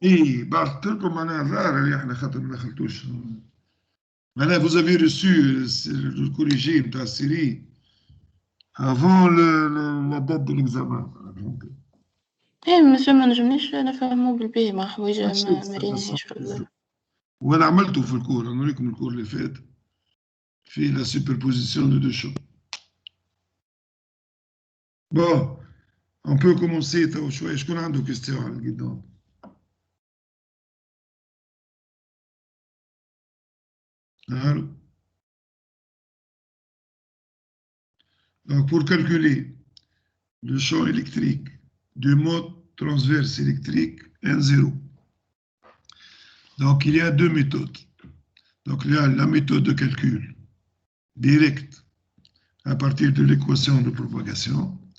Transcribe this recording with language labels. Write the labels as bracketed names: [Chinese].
[Arabic] اي بعثت لكم معناها الظاهر اللي احنا خاطر ما دخلتوش معناها [French] vous avez reçu le corrigé [Arabic] نتاع السيري [French] avant la date de l'examen. [Arabic] ايه مسيو ما نجمنيش نفهمو بالباهي مع حوايج ماشي ما استنى ريناهاش وانا عملته في الكور، انا نوريكم الكور اللي فات في [French] la superposition de deux champs. Bon, on peut commencer [Arabic] تو شويه. شكون عنده كيستيون على القدام؟ الو [French] Donc, pour calculer le champ électrique du mode transverse électrique 1,0, donc il y a deux méthodes. Donc, il y a la méthode de calcul direct à partir de l'équation de propagation.